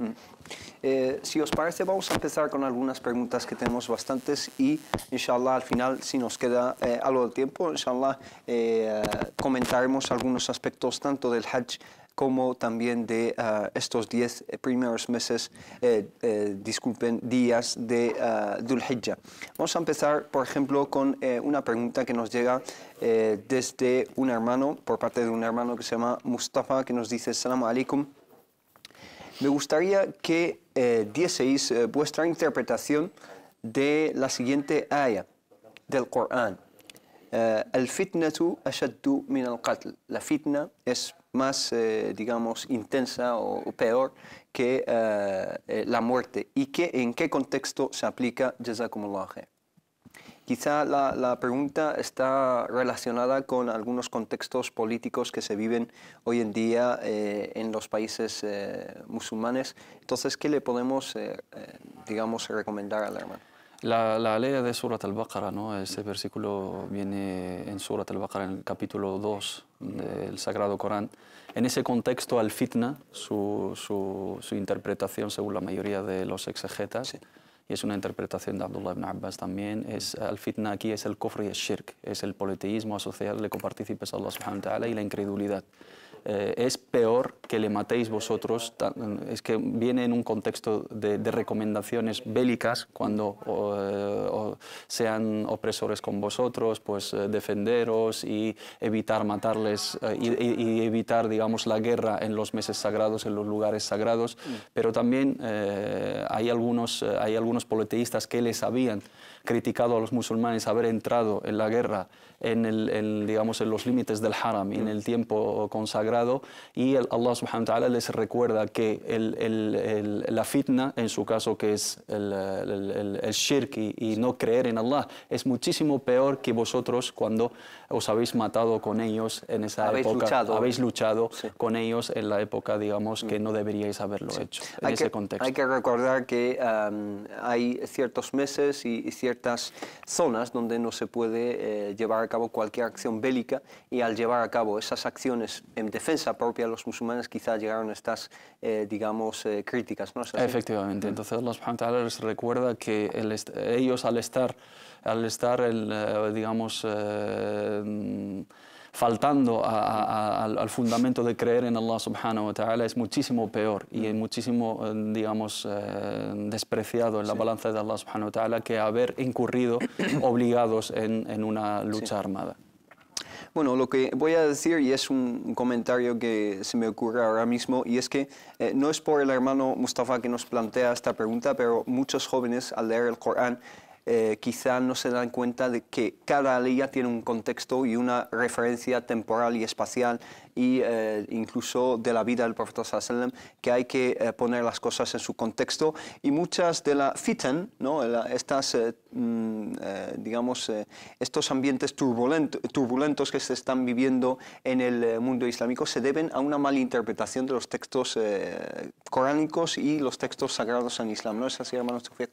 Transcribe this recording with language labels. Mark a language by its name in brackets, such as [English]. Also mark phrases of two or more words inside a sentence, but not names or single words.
[Spanish] Si os parece, vamos a empezar con algunas preguntas que tenemos bastantes y, inshallah, al final, si nos queda algo de tiempo, inshallah, comentaremos algunos aspectos tanto del Hajj como también de estos 10 primeros meses, días de Dhul Hijjah. Vamos a empezar, por ejemplo, con una pregunta que nos llega desde un hermano, por parte de un hermano que se llama Mustafa, que nos dice: [Arabic] السلام عليكم. [Spanish] Me gustaría que dieseis vuestra interpretación de la siguiente aya del Corán. [Arabic] الفتنة أشد من القتل. [Spanish] La fitna es más, digamos, intensa o peor que la muerte. ¿Y en qué contexto se aplica? [Arabic] جزاكم الله خير. [Spanish] Quizá la pregunta está relacionada con algunos contextos políticos que se viven hoy en día en los países musulmanes. Entonces, ¿qué le podemos, digamos, recomendar al hermano? La ley de Surat al-Baqarah, ¿no? Ese versículo viene en Surat al-Baqarah, en el capítulo 2 del Sagrado Corán. En ese contexto, al-fitna, su interpretación, según la mayoría de los exegetas, sí, y es una interpretación de Abdullah ibn Abbas también, al-fitna aquí es el kufr y el shirk, es el politeísmo, asociarle copartícipes a [Arabic] الله سبحانه وتعالى [Spanish] y la incredulidad. Es peor que le matéis vosotros, es que viene en un contexto de recomendaciones bélicas, cuando sean opresores con vosotros, pues defenderos y evitar matarles y evitar, digamos, la guerra en los meses sagrados, en los lugares sagrados. Pero también hay algunos politeístas que les habían criticado a los musulmanes haber entrado en la guerra digamos, en los límites del haram y en el tiempo consagrado, y [Arabic] الله سبحانه وتعالى [Spanish] les recuerda que la fitna, en su caso, que es el shirk y no creer en Allah, es muchísimo peor que vosotros cuando os habéis matado con ellos en esa época. Habéis luchado sí, con ellos en la época, digamos, que no deberíais haberlo sí, hecho, en ese contexto. Hay que recordar que hay ciertos meses y ciertas zonas donde no se puede llevar a cabo cualquier acción bélica, y al llevar a cabo esas acciones en defensa propia de los musulmanes, quizá llegaron estas, digamos, críticas, ¿no? Efectivamente. Entonces [Arabic] الله سبحانه وتعالى [Spanish] les recuerda que ellos al estar digamos, faltando al fundamento de creer en [Arabic] الله سبحانه وتعالى, [Spanish] es muchísimo peor y es muchísimo, digamos, despreciado en la balanza de [Arabic] الله سبحانه وتعالى [Spanish] que haber incurrido obligados en una lucha armada. Bueno, lo que voy a decir, y es un comentario que se me ocurre ahora mismo, y es que no es por el hermano Mustafa que nos plantea esta pregunta, pero muchos jóvenes al leer el Corán quizá no se dan cuenta de que cada aliyah tiene un contexto y una referencia temporal y espacial y incluso de la vida del profeta [Arabic] صلى الله عليه وسلم, [Spanish] que hay que poner las cosas en su contexto, y muchas de la fitan, ¿no? Estas, digamos, estos ambientes turbulentos que se están viviendo en el mundo islámico se deben a una mala interpretación de los textos coránicos y los textos sagrados en Islam, ¿no es así, hermano Tawfiq?